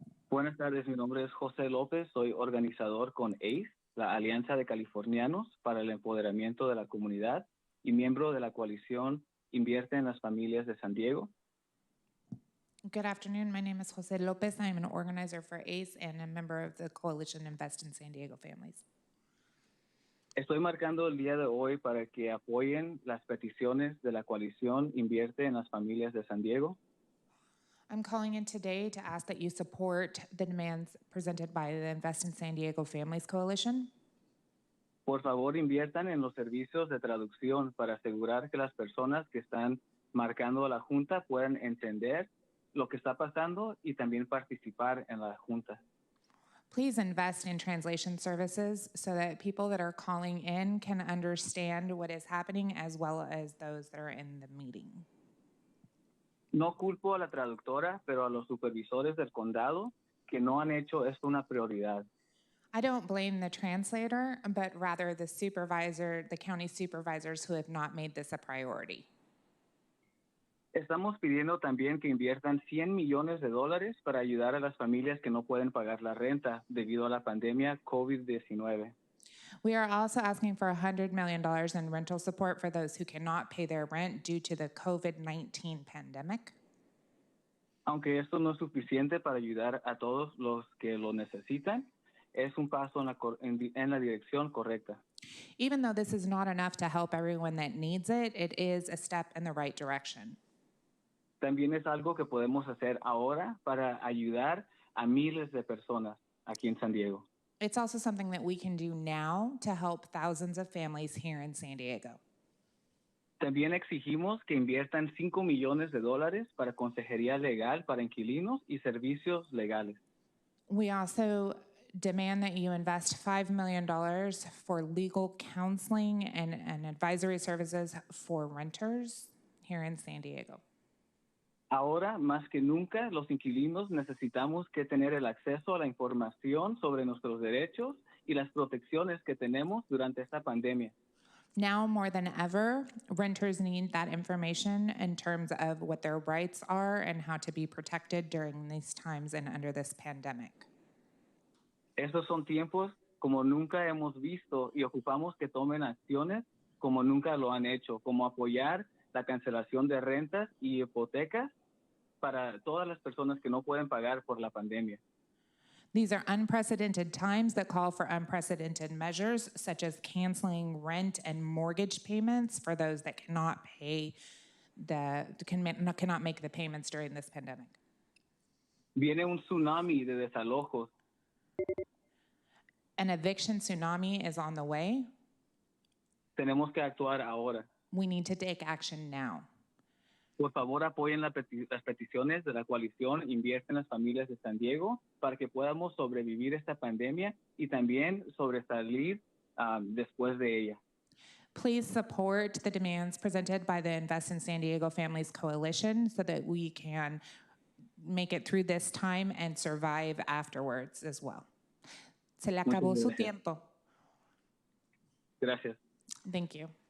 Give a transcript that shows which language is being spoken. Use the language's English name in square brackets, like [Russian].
[Spanish] Buenas tardes, mi nombre es José López, soy organizador con ACE, la Alianza de Californianos para el Empoderamiento de la Comunidad y miembro de la coalición Invierte en las Familias de San Diego. [English] Good afternoon. My name is Jose Lopez. I am an organizer for ACE and a member of the coalition Invest in San Diego Families. [Spanish] Estoy marcando el día de hoy para que apoyen las peticiones de la coalición Invierte en las Familias de San Diego. [English] I'm calling in today to ask that you support the demands presented by the Invest in San Diego Families Coalition. [Spanish] Por favor, inviertan en los servicios de traducción para asegurar que las personas que están marcando a la Junta puedan entender lo que está pasando y también participar en la Junta. [English] Please invest in translation services so that people that are calling in can understand what is happening as well as those that are in the meeting. [Spanish] No culpo a la traductora, pero a los supervisores del condado que no han hecho esto una prioridad. [English] I don't blame the translator, but rather the county supervisors who have not made this a priority. [Spanish] Estamos pidiendo también que inviertan $100 millones para ayudar a las familias que no pueden pagar la renta debido a la pandemia COVID-19. [English] We are also asking for $100 million in rental support for those who cannot pay their rent due to the COVID-19 pandemic. [Spanish] Aunque esto no es suficiente para ayudar a todos los que lo necesitan, es un paso en la dirección correcta. [English] Even though this is not enough to help everyone that needs it, it is a step in the right direction. [Spanish] También es algo que podemos hacer ahora para ayudar a miles de personas aquí en San Diego. [English] It's also something that we can do now to help thousands of families here in San Diego. [Spanish] También exigimos que inviertan $5 millones para consejería legal para inquilinos y servicios legales. [English] We also demand that you invest $5 million for legal counseling and advisory services for renters here in San Diego. [Spanish] Ahora, más que nunca, los inquilinos necesitamos que tener el acceso a la información sobre nuestros derechos y las protecciones que tenemos durante esta pandemia. [English] Now more than ever, renters need that information in terms of what their rights are and how to be protected during these times and under this pandemic. [Spanish] Estos son tiempos como nunca hemos visto y ocupamos que tomen acciones como nunca lo han hecho, como apoyar la cancelación de rentas y hipotecas para todas las personas que no pueden pagar por la pandemia. [English] These are unprecedented times that call for unprecedented measures, such as canceling rent and mortgage payments for those that cannot make the payments during this pandemic. [Spanish] Viene un tsunami de desalojos. [English] An eviction tsunami is on the way. [Spanish] Tenemos que actuar ahora. [English] We need to take action now. [Spanish] Por favor, apoyen las peticiones de la coalición Invierte en las Familias de San Diego para que podamos sobrevivir esta pandemia y también sobresalir después de ella. [English] Please support the demands presented by the Invest in San Diego Families Coalition so that we can make it through this time and survive afterwards as well. [Spanish] Se le acabó su tiempo. Gracias. [English] Thank you.